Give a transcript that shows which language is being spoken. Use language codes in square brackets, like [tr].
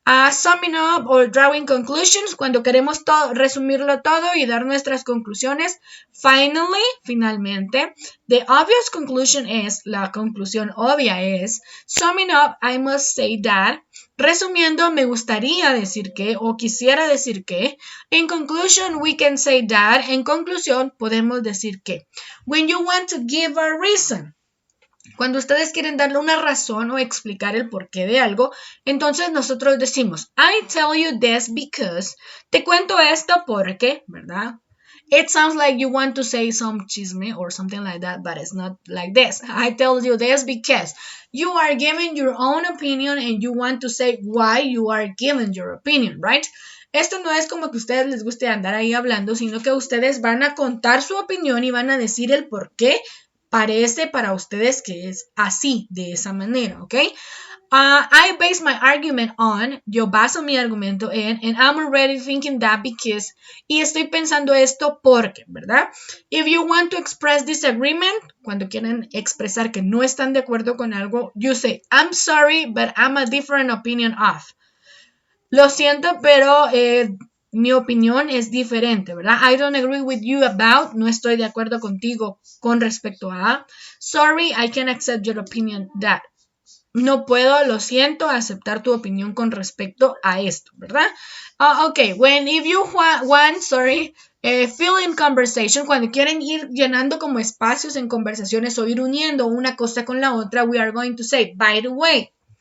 [en] Summing up or drawing conclusions, [es] cuando queremos resumirlo todo y dar nuestras conclusiones. Finalmente, [en] the obvious conclusion [es] es, la conclusión obvia es, [en] summing up, I must say that, [es] resumiendo, me gustaría decir que o quisiera decir que. [en] In conclusion, we can say that. [es] En conclusión, podemos decir que. [en] When you want to give a reason, [es] cuando ustedes quieren darle una razón o explicar el porqué de algo, entonces nosotros decimos, [en] I tell you this because, [es] te cuento esto porque, ¿verdad? [en] It sounds like you want to say some chisme or something like that, but it's not like this. I tell you this because you are giving your own opinion and you want to say why you are giving your opinion, right? [es] Esto no es como que a ustedes les guste andar ahí hablando, sino que ustedes van a contar su opinión y van a decir el por qué parece para ustedes que es así, de esa manera, ¿ok? [en] I base my argument on, [es] yo baso mi argumento en, [en] and I'm already thinking that because, [es] y estoy pensando esto porque, ¿verdad? [en] If you want to express disagreement, [es] cuando quieren expresar que no están de acuerdo con algo, [en] you say, I'm sorry, but I'm a different opinion of. [es] Lo siento, pero mi opinión es diferente, ¿verdad? [en] I don't agree with you about, [es] no estoy de acuerdo contigo con respecto a. [en] Sorry, I can't accept your opinion that. [es] No puedo, lo siento, aceptar tu opinión con respecto a esto, ¿verdad? [en] Okay, if you want, fill in conversation, [es] cuando quieren ir llenando como espacios en conversaciones o ir uniendo una cosa con la otra, [en] we are going to say, by the way.